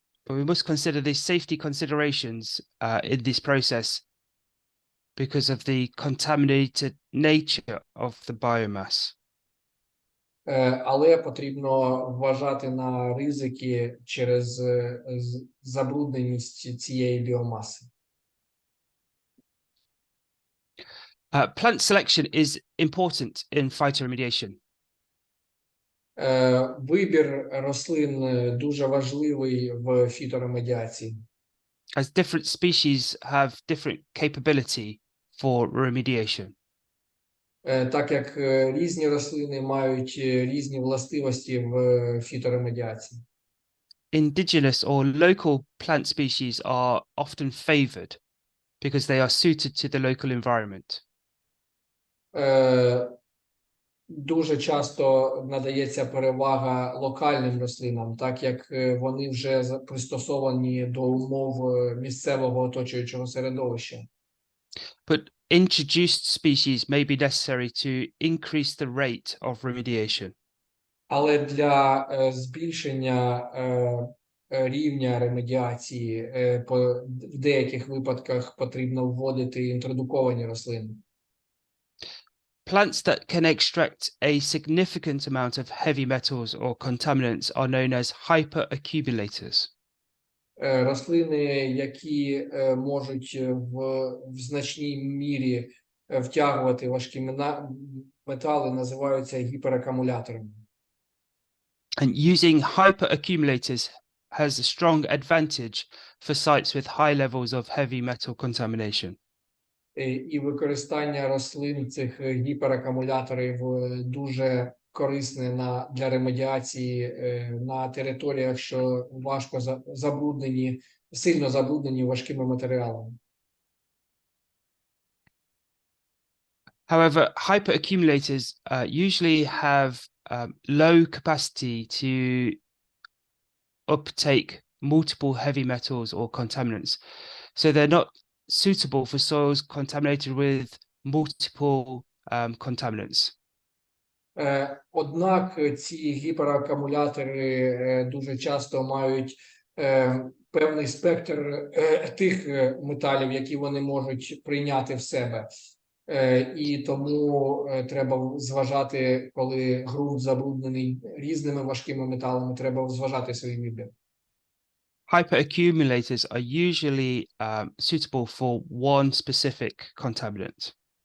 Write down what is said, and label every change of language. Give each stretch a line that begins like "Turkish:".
English: must consider these safety considerations in this process because of the contaminated nature of the biomass.
Ukrainian: Але потрібно вважати на ризики через забрудненість цієї біомаси.
English: Plant selection is important in phytoremediation.
Ukrainian: Вибір рослин дуже важливий в фіторемедіації.
English: As different species have different capability for remediation.
Ukrainian: Так як різні рослини мають різні властивості в фіторемедіації.
English: Indigenous or local plant species are often favored because they are suited to the local environment.
Ukrainian: Дуже часто надається перевага локальним рослинам, так як вони вже пристосовані до умов місцевого оточуючого середовища.
English: But introduced species may be necessary to increase the rate of remediation.
Ukrainian: Але для збільшення рівня ремедіації в деяких випадках потрібно вводити інтродуковані рослини.
English: Plants that can extract a significant amount of heavy metals or contaminants are known as hyperaccumulators.
Ukrainian: Рослини, які можуть в значній мірі втягувати важкі метали, називаються гіперакумуляторами.
English: And using hyperaccumulators has a strong advantage for sites with high levels of heavy metal contamination.
Ukrainian: І використання рослин цих гіперакумуляторів дуже корисне для ремедіації на територіях, що важко забруднені, сильно забруднені важкими матеріалами.
English: However, hyperaccumulators usually have low capacity to uptake multiple heavy metals or contaminants. So they're not suitable for soils contaminated with multiple contaminants.
Ukrainian: Однак ці гіперакумулятори дуже часто мають певний спектр тих металів, які вони можуть прийняти в себе. І тому треба зважати, коли ґрунт забруднений різними важкими металами, треба зважати свій вибір.
English: Hyperaccumulators are usually suitable for one specific contaminant.